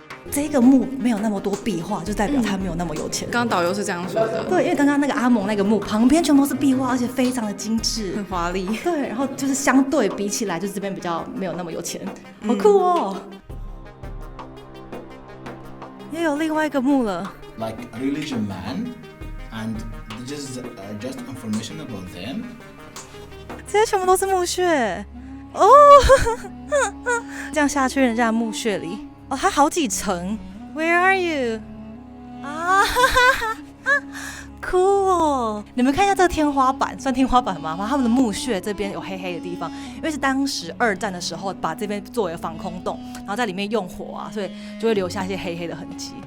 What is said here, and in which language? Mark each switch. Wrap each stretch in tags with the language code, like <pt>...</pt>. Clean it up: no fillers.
<zh>这个墓没有那么多壁画，就代表他没有那么有钱。刚刚导游是这样说的。对，因为刚刚那个阿蒙那个墓旁边全部都是壁画，而且非常的精致，很华丽。对，然后就是相对比起来，就是这边比较没有那么有钱，好酷哦。也有另外一个墓了。</zh> <en>Like a religion man, and just information about them.</en> <zh>这些全部都是墓穴哦，这样下去人家的墓穴里哦，它好几层。</zh> <en>Where are you？ 啊，cool！</en> <zh>你们看一下这个天花板，算天花板吗？他们的墓穴这边有黑黑的地方，因为是当时2战的时候把这边作为防空洞，然后在里面用火啊，所以就会留下一些黑黑的痕迹。</zh>